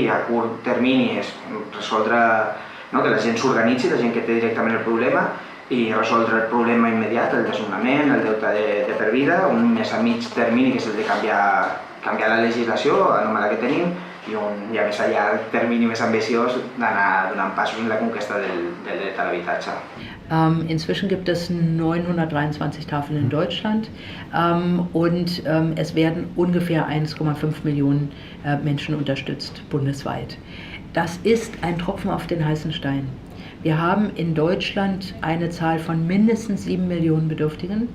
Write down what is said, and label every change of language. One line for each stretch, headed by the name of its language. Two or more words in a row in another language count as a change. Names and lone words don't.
Catalan: I a curt termini és resoldre que la gent s'organitzi, la gent que té directament el problema, i resoldre el problema immediat, el desnonament, el deute de per vida, un més a mig termini que és el de canviar la legislació anòmala que tenim, i un ja més a llarg termini més ambiciós d'anar donant passos en la conquesta del dret a l'habitatge.
German: Inzwischen gibt es 923 Tafeln in Deutschland und es werden ungefähr 1,5 Millionen Menschen unterstützt bundesweit. Das ist ein Tropfen auf den heißen Stein. Wir haben in Deutschland eine Zahl von mindestens 7 Millionen Bedürftigen.